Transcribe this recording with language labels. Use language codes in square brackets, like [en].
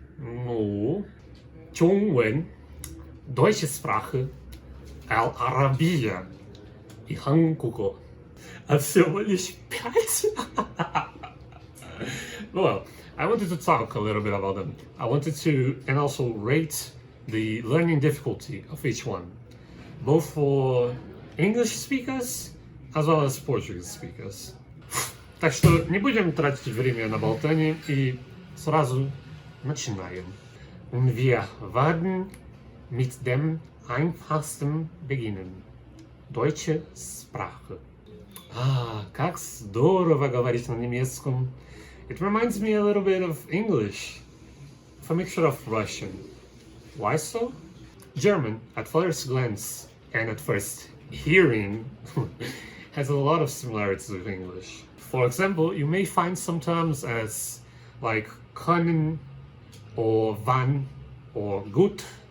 [ru] Ну, Чунвен, Deutsche Sprache, Арабия и Хангуго. А всего лишь 5. [en] Well, I wanted to talk a little bit about them. I wanted to, and also rate the learning difficulty of each one, both for English speakers as well as Portuguese speakers. [ru] Так что не будем тратить время на болтание и сразу начинаем. [de] Wir werden mit dem einfachsten beginnen. Deutsche Sprache. [ru] Как здорово говорить на немецком. [en] It reminds me a little bit of English, with a mixture of Russian. Why so? German, at first glance and at first hearing, has a lot of similarities with English. For example, you may find some terms as like können or wann or gut.